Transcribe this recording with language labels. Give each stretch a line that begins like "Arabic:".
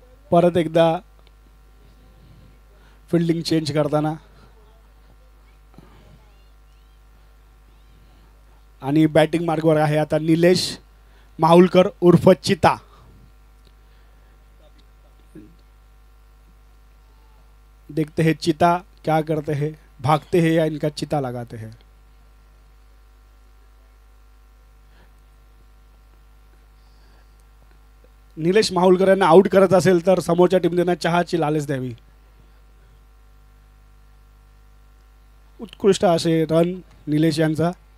Marathi: परत एकदा fielding change करताना आणि बॅटिंग मार्गवर आहे आता निलेश माहुलकर उर्फ चिता.
Hindi: देखते हैं चिता क्या करते हैं, भागते हैं या इनका चिता लगाते हैं।
Marathi: निलेश माहुलकर यांना आउट करत असेल तर समोरच्या टीम त्यांना चहाची लालच द्यावी। उत्कृष्ट असे रन निलेश यांचा।